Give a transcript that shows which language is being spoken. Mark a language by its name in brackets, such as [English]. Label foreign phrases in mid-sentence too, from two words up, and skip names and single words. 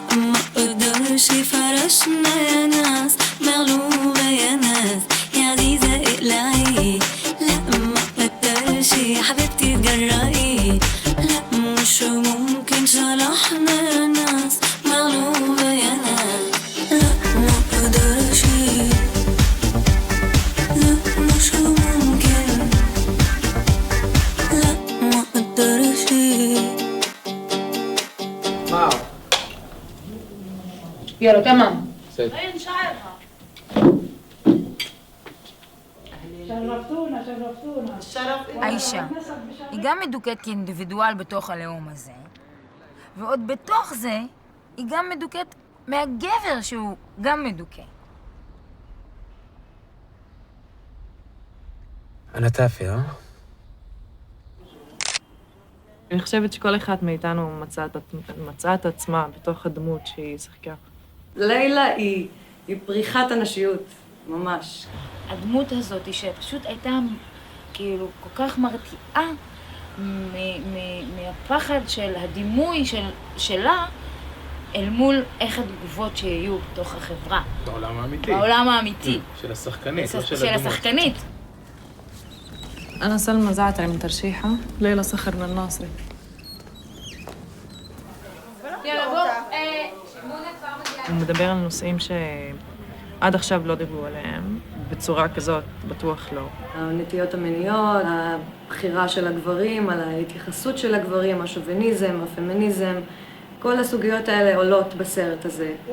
[Arabic] ما اقدرش فرشنا يا ناس مغلوبة يا ناس يا عزيزة اقلعي لا ما اقدرش يا حبيبتي تجرأي لا مش ممكن شرحنا يا ناس مغلوبة يا ناس لا ما اقدرش لا مش ممكن واو يلا تمام. [Hebrew] אין שערها. האישה היא גם מדוכאת כאינדיבידואל בתוך הלאום הזה, ועוד בתוך זה היא גם מדוכאת מהגבר שהוא גם מדוכא. [Arabic] أنا تافه ها؟ [Hebrew] אני חושבת שכל אחד מאיתנו מצא את עצמה בתוך הדמות שהיא שיחקה. לילה היא פריחת הנשיות, ממש. הדמות הזאת שפשוט הייתה כאילו כל כך מרתיעה מהפחד של הדימוי שלה אל מול איך התגובות שיהיו בתוך החברה. בעולם האמיתי. בעולם האמיתי. של השחקנית, לא של השחקנית. [Arabic] أنا سلمى زعتر من ترشيحة، ليلى صخر من الناصري. [Hebrew] הוא מדבר על נושאים שעד עכשיו לא דיברו עליהם, בצורה כזאת בטוח לא. הנטיות המיניות, הבחירה של הגברים, על ההתייחסות של הגברים, השוביניזם, הפמיניזם, כל הסוגיות האלה עולות בסרט הזה.